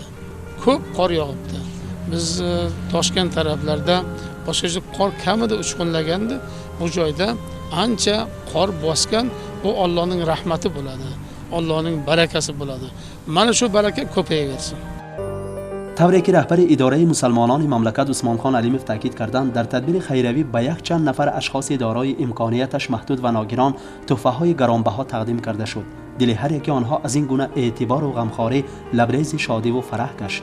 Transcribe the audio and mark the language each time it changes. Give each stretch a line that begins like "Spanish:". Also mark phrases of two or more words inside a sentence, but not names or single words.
Uzbek: Ko'p qor yog'ibdi. Biz Toshkent taraflarda boshqa qor kamida uchqunlagandi. Bu joyda ancha qor bosgan, bu Allohning rahmati bo'ladi. Allohning barakasi bo'ladi. Mana shu baraka ko'payaversin.
Tajik: طوری که رهبر اداره مسلمانان مملکت عثمان خان علیمov تاکید کردند، در تدبیر خیروی به یک چند نفر اشخاص دارای امکانیتش محدود و ناگران تحفه‌های گرانبها تقدیم کرده شد. دل هر یک آنها از این گونه اعتبار و غمخواری لبریز شادی و فرح گشت.